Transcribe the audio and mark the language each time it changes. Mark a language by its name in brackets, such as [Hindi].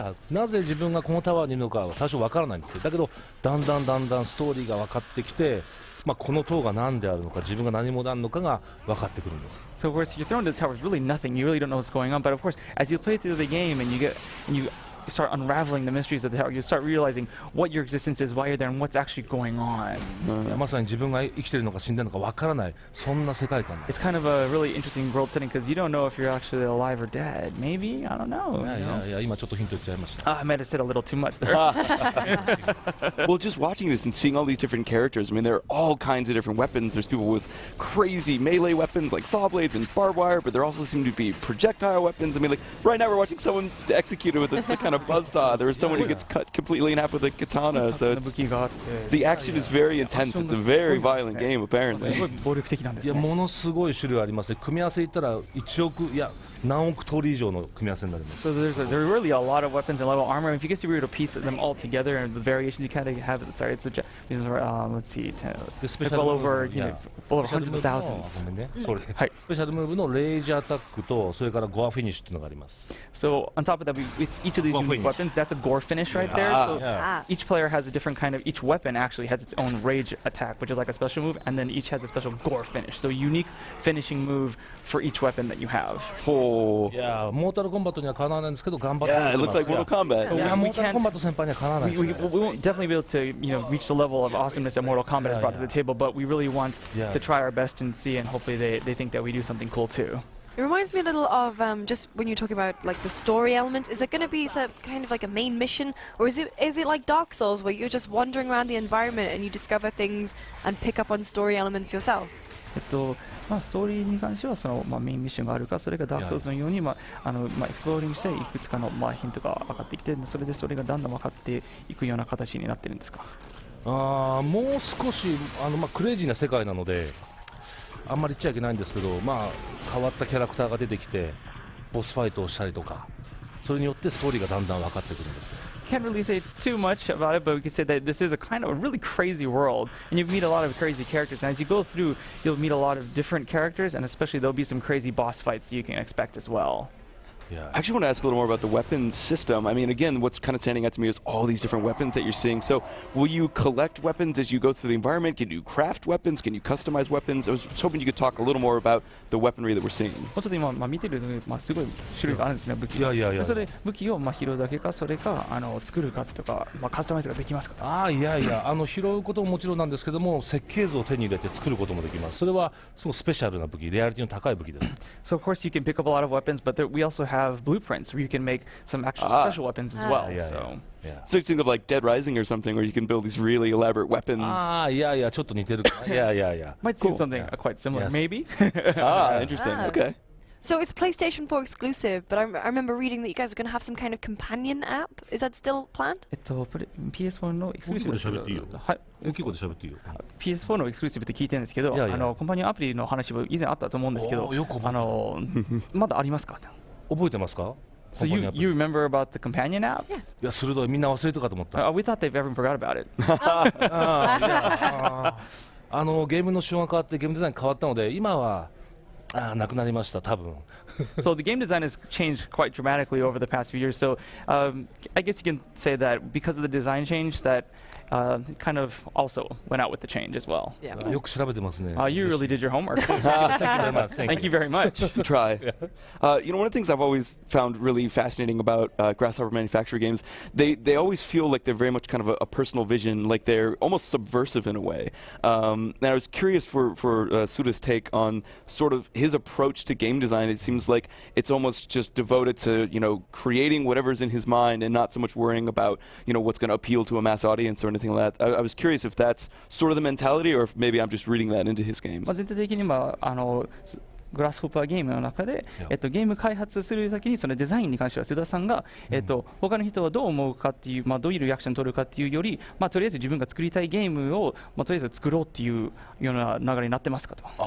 [Japanese] なぜ自分がこのタワーにいるのかは最初わからないんですよ。だけどだんだんストーリーが分かってきて、この塔が何であるのか、自分が何者なのかが分かってくるんです。 [English] So of course you're thrown to the tower with really nothing. You really don't know what's going on. But of course, as you play through the game and you start unraveling the mysteries of the tower, you start realizing what your existence is, why you're there, and what's actually going on. [Japanese] まさに自分が生きてるのか死んでるのか分からない、そんな世界観です。 [English] It's kind of a really interesting world setting because you don't know if you're actually alive or dead. Maybe? I don't know. [Japanese] いや今ちょっとヒント言っちゃいました。 [English] I might have said a little too much there. Well, just watching this and seeing all these different characters, I mean, there are all kinds of different weapons. There's people with crazy melee weapons like saw blades and barbed wire, but there also seem to be projectile weapons. I mean, like right now we're watching someone executed with the kind of buzzsaw. There was someone who gets cut completely in half with a katana. So the action is very intense. It's a very violent game, apparently. [Japanese] いやものすごい種類ありますね。組み合わせ言ったら1億いや何億通り以上の組み合わせになります。 [English] So there are really a lot of weapons and a lot of armor. If you guys were to piece them all together and the variations you kind of have, sorry, it's let's see, well over hundreds of thousands. [Japanese] それスペシャルムーブのレイジアタックとそれからゴアフィニッシュっていうのがあります。 [English] So on top of that, with each of these unique weapons, that's a gore finish right there. So each player has a different kind of. Each weapon actually has its own rage attack, which is like a special move, and then each has a special gore finish. So unique finishing move for each weapon that you have. [Japanese] いやモータルコンバットにはかなわないんですけど頑張ってます。 [English] Yeah, it looks like Mortal Kombat. [Japanese] いやモータルコンバット先輩にはかなわないですね。 [English] We won't definitely be able to reach the level of awesomeness that Mortal Kombat has brought to the table, but we really want to try our best and see, and hopefully they think that we do something cool too. It reminds me a little of just when you're talking about like the story elements. Is it going to be kind of like a main mission, or is it like Dark Souls where you're just wandering around the environment and you discover things and pick up on story elements yourself? [Japanese] ストーリーに関してはその、メインミッションがあるか、それがダークソウルズのように、エクスプローリングしていくつかの、ヒントが分かってきて、それでストーリーがだんだん分かっていくような形になってるんですか。もう少しクレイジーな世界なのであんまり言っちゃいけないんですけど、変わったキャラクターが出てきてボスファイトをしたりとか、それによってストーリーがだんだん分かってくるんです。 [English] Can't really say too much about it, but we can say that this is a kind of a really crazy world, and you meet a lot of crazy characters. And as you go through, you'll meet a lot of different characters, and especially there'll be some crazy boss fights you can expect as well. Yeah. I actually want to ask a little more about the weapon system. I mean, again, what's kind of standing out to me is all these different weapons that you're seeing. So will you collect weapons as you go through the environment? Can you craft weapons? Can you customize weapons? I was hoping you could talk a little more about the weaponry that we're seeing. [Japanese] ちょっと今、見てるすごい種類があるんですね、武器。いやそれで武器を拾うだけか、それか作るかとか、カスタマイズができますか。いや拾うことももちろんなんですけども、設計図を手に入れて作ることもできます。それはすごいスペシャルな武器、レアリティの高い武器です。 [English] So of course you can pick up a lot of weapons, but we also have blueprints where you can make some actual special weapons as well. So you think of like Dead Rising or something where you can build these really elaborate weapons. [Japanese] いやちょっと似てる。 [English] Might seem something quite similar, maybe. Interesting. Okay. So it's PlayStation 4 exclusive, but I remember reading that you guys are going to have some kind of companion app. Is that still planned? [Japanese] PS4 のエクスクルーシブです。大きい声で喋っていいよ。 PS4 のエクスクルーシブって聞いてるんですけど、コンパニオンアプリの話も以前あったと思うんですけど、まだありますか？覚えてますか [English] ？So you remember about the companion app? [Japanese] いや鋭い、みんな忘れてるかと思った。 [English] We thought they've everyone forgot about it. [Japanese] ゲームの仕様が変わってゲームデザイン変わったので今はなくなりました多分。 [English] So the game design has changed quite dramatically over the past few years. So I guess you can say that because of the design change that kind of also went out with the change as well. Yeah. [Japanese] よく調べてますね。 [English] You really did your homework. Thank you very much. Thank you very much. Try. You know, one of the things I've always found really fascinating about Grasshopper Manufacturer games, they always feel like they're very much kind of a personal vision, like they're almost subversive in a way. And I was curious for Suda's take on sort of his approach to game design. It seems like it's almost just devoted to, you know, creating whatever's in his mind and not so much worrying about, you know, what's going to appeal to a mass audience or anything like that. I was curious if that's sort of the mentality or if maybe I'm just reading that into his games. [Japanese] 全体的にグラスホッパーゲームの中で、ゲーム開発する先にそのデザインに関しては須田さんが、他の人はどう思うかっていう、どういうリアクションを取るかっていうより、とりあえず自分が作りたいゲームを、とりあえず作ろうっていうような流れになってますかと。